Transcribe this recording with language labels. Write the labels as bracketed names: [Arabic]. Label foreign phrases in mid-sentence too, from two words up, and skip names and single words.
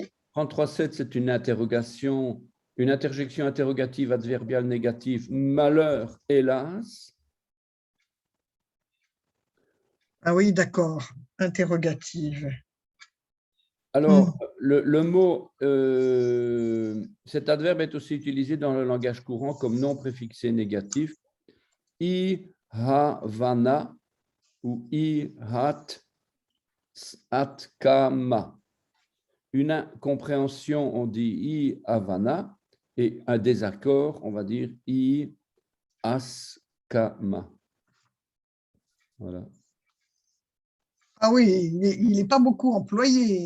[French] 33,7, c'est une interrogation, une interjection interrogative adverbiale négative, malheur, hélas. Ah oui, d'accord. Interrogative. Alors, le mot, cet adverbe est aussi utilisé dans le langage courant comme nom préfixé négatif. I, ha, vana ou I, hat, at, kama. Une incompréhension, on dit I, havana, et un désaccord, on va dire I, askama. Voilà. Ah oui, il n'est pas beaucoup employé.